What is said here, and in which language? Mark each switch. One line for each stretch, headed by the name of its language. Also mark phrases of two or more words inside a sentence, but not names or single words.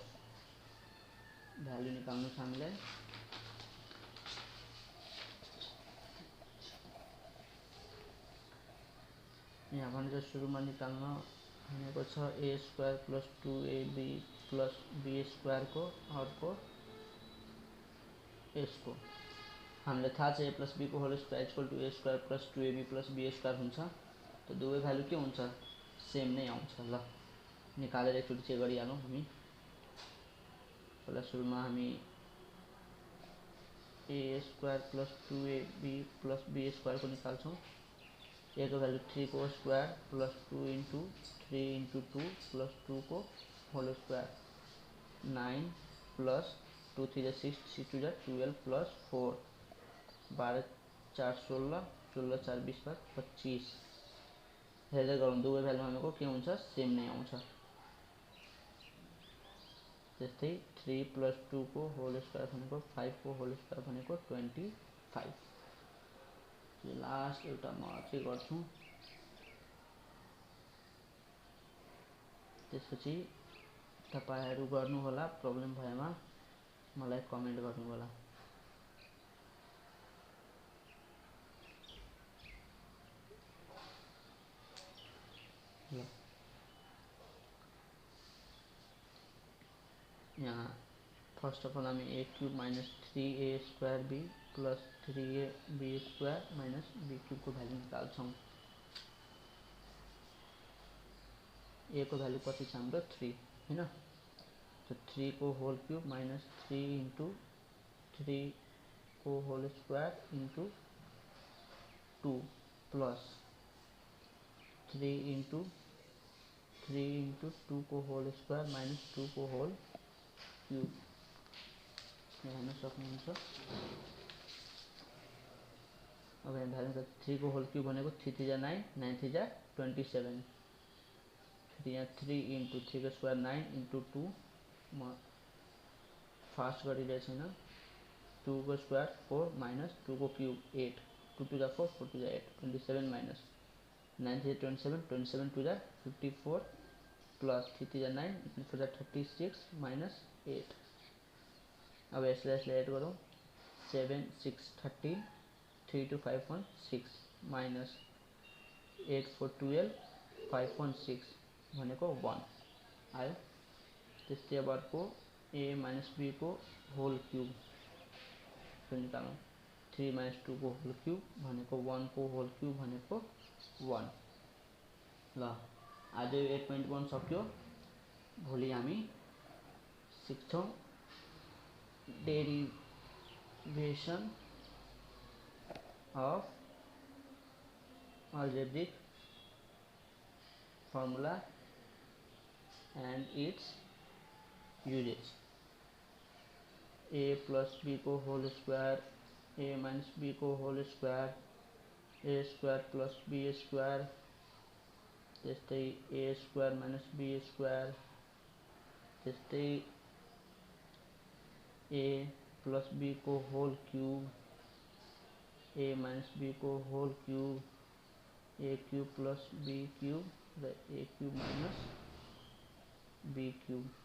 Nepali: भ्यालु निकाल्नु छ हामीलाई। यहाँ भने सुरुमा निकाल्न भनेको छ
English: a square plus 2ab plus b square
Nepali: अर्को यसको हामीलाई थाहा छ
English: a plus b
Nepali: को
English: whole square equal to a square plus 2ab plus b square
Nepali: हुन्छ। त दुवै भ्यालु के हुन्छ सेम नै आउँछ। ल निकालेर एकचोटि चेक गरिहालौँ हामी। पहिला सुरुमा हामी
English: a square plus 2ab plus b square
Nepali: को निकाल्छौँ। ए को भ्यालु 3 को स्क्वायर प्लस 2 इंटू 3 इंटू 2 प्लस 2 को
English: whole square
Nepali: 9 प्लस 2 3 जा 6 6 2 जा 12 प्लस 4 12 4 16 16 4 20 पर 25 हेर्दै गरौँ दुवै भ्यालु भनेको के हुन्छ सेम नै आउँछ। त्यस्तै 3 प्लस 2 को
English: whole square
Nepali: भनेको 5 को
English: whole square
Nepali: भनेको 25। लास्ट एउटा म चाहिँ गर्छु। त्यसपछि तपाईहरु गर्नु होला, प्रब्लम भएमा मलाई कमेन्ट गर्नु होला। यहाँ
English: first of all
Nepali: हमें
English: a cube minus 3a square b plus 3a b square minus b cube
Nepali: को भ्यालु निकाल्छौँ। ए को भ्यालु कति छ हाम्रो 3 हैन। तो 3 को
English: whole cube
Nepali: माइनस 3 इंटू 3 को
English: whole square
Nepali: इंटू 2 प्लस 3 इंटू 2 को
English: whole square
Nepali: माइनस 2 को
English: whole cube
Nepali: हेर्न सक्नुहुन्छ। अब यहाँ भ्यालु 3 को
English: whole cube
Nepali: भनेको 3 3 जा 9 9 3 जा 27 फिर यहाँ 3 इंटू 3 को स्क्वायर 9 इंटू 2 म फास्ट गरिरहेको छैन 2 को स्क्वायर 4 माइनस 2 को क्यूब 8 2 2 जा 4 4 2 जा 8 27 माइनस 9 3 जा 27 27 2 जा 54 प्लस 3 3 जा 9 4 जा 36 माइनस 8। अब यसलाई ऐड गरौँ 7 6 13 3 2 5 1 6 माइनस 8 4 12 5 1 6 भनेको 1 आयो। त्यस्तै अब अर्को a माइनस b को
English: whole cube
Nepali: निकालौँ 3 माइनस 2 को
English: whole cube
Nepali: भनेको 1 को
English: whole cube
Nepali: भनेको 1। ल आज 8.1 सक्यो। भोलि हामी सिक्छौँ
English: derivation of algebraic formula and its usage.
Nepali: a plus b को
English: whole square
Nepali: a माइनस b को
English: whole square
Nepali: a
English: square plus b square
Nepali: त्यस्तै a
English: square minus b square
Nepali: त्यस्तै a
English: plus b
Nepali: को
English: whole cube
Nepali: a माइनस b को
English: whole cube
Nepali: a
English: cube plus b cube
Nepali: र a
English: cube minus b cube.